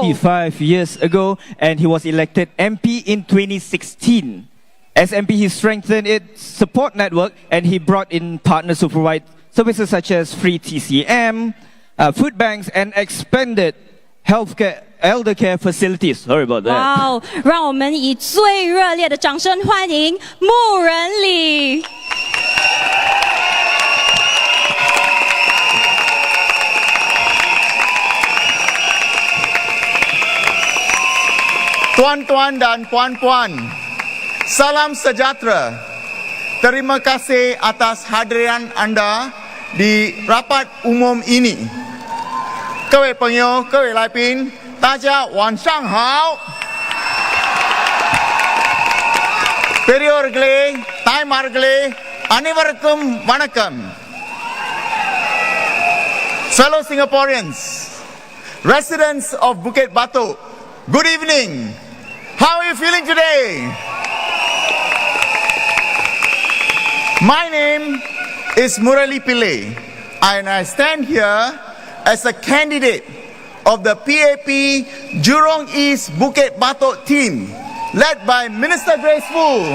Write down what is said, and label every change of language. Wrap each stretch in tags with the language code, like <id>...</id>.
<en>25 years ago, and he was elected MP in 2016. As MP, he strengthened its support network, and he brought in partners to provide services such as free TCM, food banks, and expanded healthcare, elder care facilities. Sorry about that. Wow!</en> <zh>让我们以最热烈的掌声欢迎穆仁礼。</zh> <ms>Tuan-tuan dan puan-puan, salam sejahtera. Terima kasih atas hadiran anda di rapat umum ini.</ms> <zh>各位朋友，各位来宾，大家晚上好。</zh> <ta>பெரியோர்களே, தாய்மார்களே, அனைவருக்கும் வணக்கம்.</ta> <en>Fellow Singaporeans, residents of Bukit Batok, good evening. How are you feeling today? My name is Murali Pillai, and I stand here as a candidate of the PAP Jurong East Bukit Batok team, led by Minister Grace Fu.</en>